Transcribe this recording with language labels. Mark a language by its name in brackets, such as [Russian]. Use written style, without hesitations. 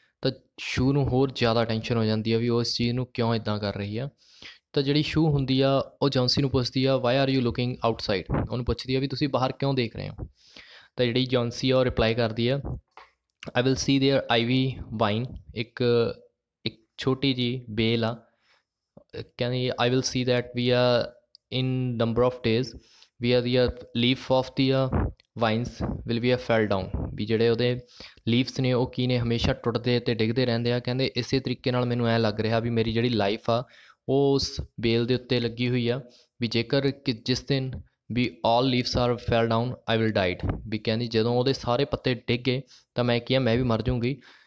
[Punjabi] ਤਾਂ ਸ਼ੂ ਨੂੰ ਹੋਰ ਜ਼ਿਆਦਾ ਟੈਨਸ਼ਨ ਹੋ ਜਾਂਦੀ ਆ ਵੀ ਉਹ ਇਸ ਚੀਜ਼ ਨੂੰ ਕਿਉਂ ਇੱਦਾਂ ਕਰ ਰਹੀ ਆ। ਤਾਂ ਜਿਹੜੀ ਸ਼ੂ ਹੁੰਦੀ ਆ ਉਹ ਜੌਨਸੀ ਨੂੰ ਪੁੱਛਦੀ ਆ [English] Why are you looking outside. [Punjabi] ਉਹਨੂੰ ਪੁੱਛਦੀ ਆ ਵੀ ਤੁਸੀਂ ਬਾਹਰ ਕਿਉਂ ਦੇਖ ਰਹੇ ਹੋ। ਤਾਂ ਜਿਹੜੀ ਜੌਨਸੀ ਆ ਉਹ ਰਿਪਲਾਈ ਕਰਦੀ ਆ [English] I will see there ivy vine. [Punjabi] ਇੱਕ ਛੋਟੀ ਜਿਹੀ ਬੇਲ ਆ, ਕਹਿੰਦੀ [English] I will see that we are in number of days we are the leaf of the vines will be fell down। [Punjabi] ਵੀ ਜਿਹੜੇ ਉਹਦੇ ਲੀਵਸ ਨੇ ਉਹ ਕੀ ਨੇ, ਹਮੇਸ਼ਾ ਟੁੱਟਦੇ ਅਤੇ ਡਿੱਗਦੇ ਰਹਿੰਦੇ ਆ। ਕਹਿੰਦੇ ਇਸੇ ਤਰੀਕੇ ਨਾਲ ਮੈਨੂੰ ਐਂ ਲੱਗ ਰਿਹਾ ਵੀ ਮੇਰੀ ਜਿਹੜੀ ਲਾਈਫ ਆ ਉਹ ਉਸ ਬੇਲ ਦੇ ਉੱਤੇ ਲੱਗੀ ਹੋਈ ਆ ਵੀ ਜੇਕਰ ਕਿ ਜਿਸ ਦਿਨ ਵੀ [English] All leaves are fell down I will died. [Punjabi] ਵੀ ਕਹਿੰਦੀ ਜਦੋਂ ਉਹਦੇ ਸਾਰੇ ਪੱਤੇ ਡਿੱਗ ਗਏ ਤਾਂ ਮੈਂ ਕੀ ਆ, ਮੈਂ ਵੀ ਮਰ ਜੂੰਗੀ।